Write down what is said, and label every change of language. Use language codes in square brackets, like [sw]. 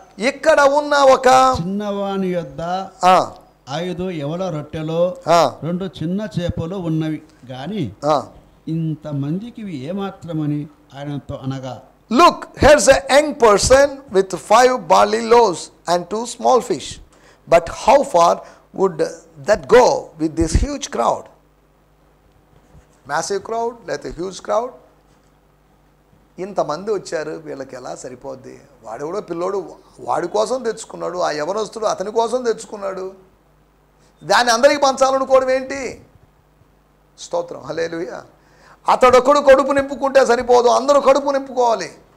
[te] ఇక్కడ ఉన్న ఒక చిన్నవాని యొద్ద 5 యవల రొట్టెలు 2 చిన్న చేపలు ఉన్నవి గాని ఇంతమందికి ఏమాత్రమని ఆయనతో అనగా, [en] Look, here's a young person with 5 barley loaves and 2 small fish, but how far would that go with this huge crowd? Massive crowd, like a huge crowd. [te] ఇంతమంది వచ్చారు, వీళ్ళకి ఎలా సరిపోద్ది? వాడెవడో పిల్లోడు వాడి కోసం తెచ్చుకున్నాడు, ఆ యవనస్తుడు అతని కోసం తెచ్చుకున్నాడు, దాన్ని అందరికీ పంచాలనుకోవడం ఏంటి? స్తోత్రం, హల్లెలూయా. అతడొక్కడు కడుపు నింపుకుంటే సరిపోదు, అందరూ కడుపు నింపుకోవాలి.